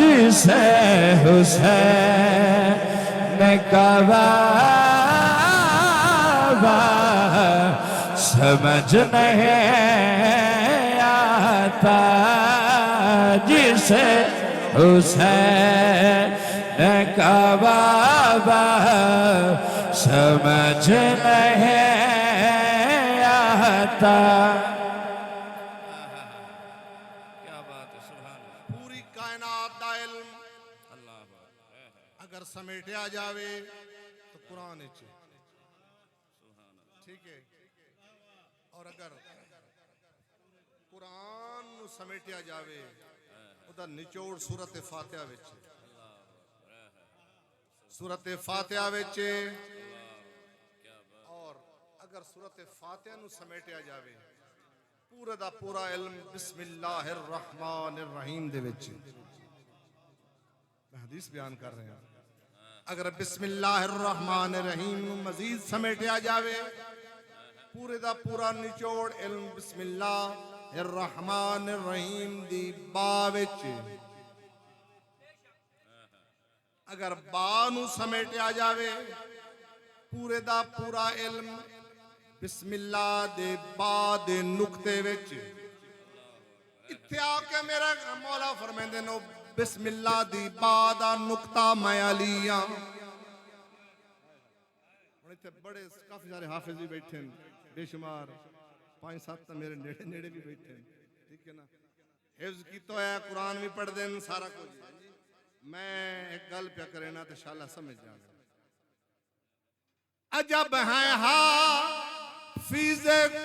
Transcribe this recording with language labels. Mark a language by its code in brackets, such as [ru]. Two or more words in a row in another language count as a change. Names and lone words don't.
[ur] جسے حسین کا بابا سمجھ نہیں آتا، جسے حسین کا بابا سمجھ نہیں آتا. [pa] پوری کائنات دا علم اگر سمیٹیا جاوے تو قرآن وچ, [ur] ٹھیک ہے, [pa] اور اگر قرآن نوں سمیٹیا جاوے اودا نچوڑ سورت فاتحہ وچ، سورت فاتحہ وچ، اور اگر سورت فاتحہ نوں سمیٹیا جاوے پورا دا پورا علم [ar] بسم الله الرحمن الرحيم [pa] دے وچ. [ur] میں حدیث بیان کر رہے ہیں, [pa] اگر [ar] بسم الله الرحمن الرحيم [pa] نوں مزید سمیٹیا جاوے پورے دا پورا نچوڑ علم [ar] بسم الله الرحمن الرحيم [pa] دی با وچ. اگر با نوں سمیٹیا جاوے پورے دا پورا علم بسم اللہ دے با دے نکتے وچ. اتھے آکے میرا مولا فرماندے نے بسم اللہ دی با دا نکتہ میں علی ہاں. ہن اتھے بڑے کافی سارے حافظ بھی بیٹھے ہیں، بےشمار 5-7 تو میرے نیڑے نیڑے بھی بیٹھے ہیں, [ur] ٹھیک ہے نا, [pa] حفظ کیتا ہے، قرآن بھی پڑھ دین، سارا کچھ. میں ایک گل پے کرے نا تو انشاءاللہ سمجھ جاؤگے. [ur] عجب ہے حافظے